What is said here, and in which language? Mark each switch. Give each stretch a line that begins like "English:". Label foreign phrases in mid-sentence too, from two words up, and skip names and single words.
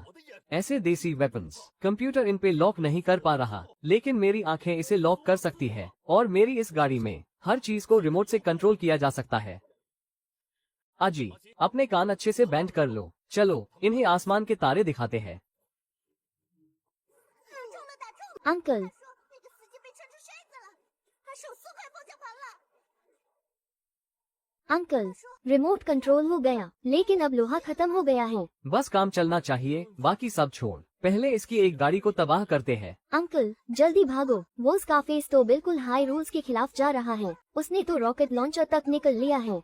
Hindi: ऐसे देसी वेपन्स कंप्यूटर इन पे लॉक नहीं कर पा रहा, लेकिन मेरी आंखें इसे लॉक कर सकती है। और मेरी इस गाड़ी में हर चीज को रिमोट से कंट्रोल किया जा सकता है। अजी, अपने कान अच्छे से बैंड कर लो। चलो, इन्हें आसमान के तारे दिखाते हैं।
Chinese: 打中了，打中了！
Hindi: अंकल,
Chinese: 那个司机被撑成筛子了，还手撕坏方向盘了。
Hindi: अंकल, रिमोट कंट्रोल हो गया, लेकिन अब लोहा खत्म हो गया है। बस काम चलना चाहिए, बाकी सब छोड़। पहले इसकी एक गाड़ी को तबाह करते हैं। अंकल, जल्दी भागो। वो स्कारफेस तो बिल्कुल हाई रूल्स के खिलाफ जा रहा है। उसने तो रॉकेट लॉन्चर तक निकल लिया है।